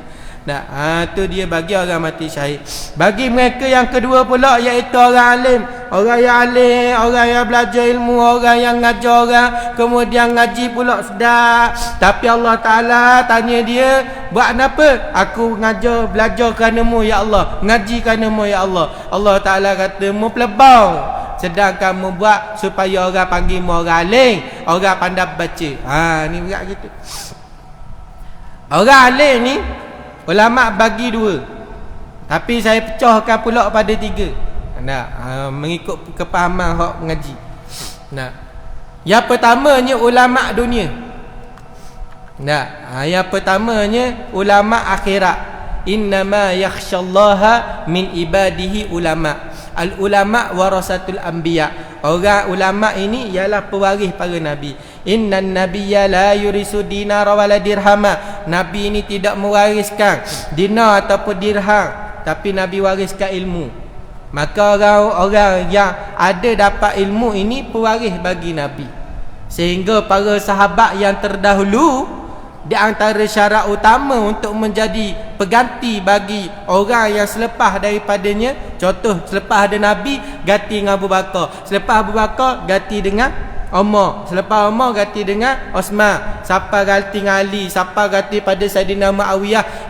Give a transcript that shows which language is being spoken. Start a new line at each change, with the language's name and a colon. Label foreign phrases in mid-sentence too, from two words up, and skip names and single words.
Malay: Tu dia bagi orang mati syahid. Bagi mereka yang kedua pula, iaitu orang alim. Orang yang alim, orang yang belajar ilmu, orang yang ngajar orang, kemudian ngaji pula sedap. Tapi Allah Ta'ala tanya dia, buat apa? Aku belajar kerana-Mu ya Allah, ngaji kerana-Mu ya Allah. Allah Ta'ala kata, mu pelebau, sedangkan mu buat supaya orang panggil mu orang alim, orang pandai baca. Ni berat gitu. Orang alim ni ulama bagi 2, tapi saya pecahkan pula pada 3. Mengikut kepahaman hak mengaji. Yang pertamanya ulama dunia. Yang pertamanya ulama akhirat.
Arabic: إنما يخشى الله من عباده العلماء. العلماء ورثة الأنبياء.
Malay: Orang ulama ini ialah pewaris para nabi.
Arabic: إن النبي لا يورث دينارا ولا درهما.
Malay: Nabi ini tidak mewariskan dinar ataupun dirham, tapi nabi wariskan ilmu. Maka orang-orang yang ada dapat ilmu ini pewaris bagi nabi. Sehingga para sahabat yang terdahulu, di antara syarat utama untuk menjadi pengganti bagi orang yang selepas daripadanya, contoh selepas ada nabi ganti dengan Abu Bakar, selepas Abu Bakar ganti dengan Umar, selepas Umar ganti dengan Osman, siapa ganti dengan Ali, siapa ganti pada Saidina Muawiyah.